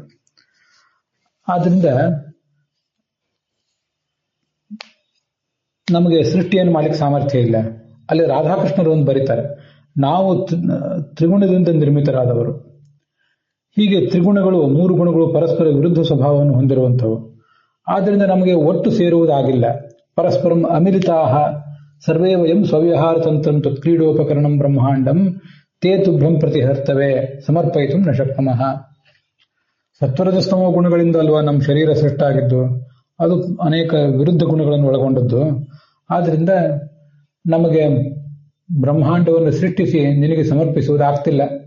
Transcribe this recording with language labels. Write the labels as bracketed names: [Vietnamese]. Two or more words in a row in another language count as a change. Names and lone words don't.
[Kannada] ಆದ್ರಿಂದ ನಮಗೆ ಸೃಷ್ಟಿಯನ್ನು ಮಾಡ್ಲಿಕ್ಕೆ ಸಾಮರ್ಥ್ಯ ಇಲ್ಲ. ಅಲ್ಲಿ ರಾಧಾಕೃಷ್ಣರು ಒಂದು ಬರೀತಾರೆ, ನಾವು ತ್ರಿಗುಣದಿಂದ ನಿರ್ಮಿತರಾದವರು. ಹೀಗೆ ತ್ರಿಗುಣಗಳು, 3 ಗುಣಗಳು ಪರಸ್ಪರ ವಿರುದ್ಧ ಸ್ವಭಾವವನ್ನು ಹೊಂದಿರುವಂಥವು. ಆದ್ದರಿಂದ ನಮಗೆ ಒಟ್ಟು ಸೇರುವುದಾಗಿಲ್ಲ. [Sanskrit] ಪರಸ್ಪರಂ ಅಮಿಲಿತಾಹ ಸರ್ವೇ ವಯಂ ಸ್ವವ್ಯವಹಾರ ತಂತ್ರಂ ತತ್ಕ್ರೀಡೋಪಕರಣಂ ಬ್ರಹ್ಮಾಂಡಂ ತೇ ತುಭ್ಯಂ ಪ್ರತಿಹರ್ತವೆ ಸಮರ್ಪಯಿತು ನ ಶಕ್ತಮಃ. [Kannada] ಸತ್ವರಜಸ್ತಮೋ ಗುಣಗಳಿಂದ ಅಲ್ವಾ ನಮ್ಮ ಶರೀರ ಸೃಷ್ಟಾಗಿದ್ದು, ಅದು ಅನೇಕ ವಿರುದ್ಧ ಗುಣಗಳನ್ನು ಒಳಗೊಂಡದ್ದು. ಆದ್ದರಿಂದ ನಮಗೆ ಬ್ರಹ್ಮಾಂಡವನ್ನು ಸೃಷ್ಟಿಸಿ ನಿನಗೆ ಸಮರ್ಪಿಸುವುದಾಗ್ತಿಲ್ಲ.